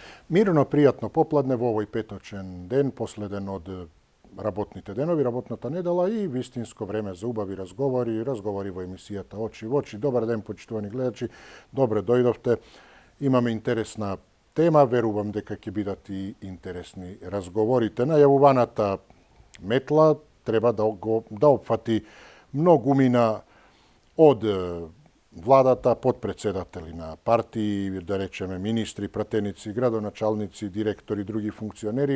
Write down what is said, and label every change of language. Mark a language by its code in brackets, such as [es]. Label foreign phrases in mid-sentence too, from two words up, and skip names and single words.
[mk] Мирно, пријатно попладне в овој петочен ден, последен од работните денови, работната недела и вистинско време за убави разговори во емисијата Очи в очи. Добар ден, почитувани гледачи, добре дојдовте. Имаме интересна тема, верувам дека ќе бидат и интересни разговорите. Најавуваната метла треба да опфати многумина од владата, подпредседатели на партии, да речеме министри, пратеници, градоначалници, директори, други функционери.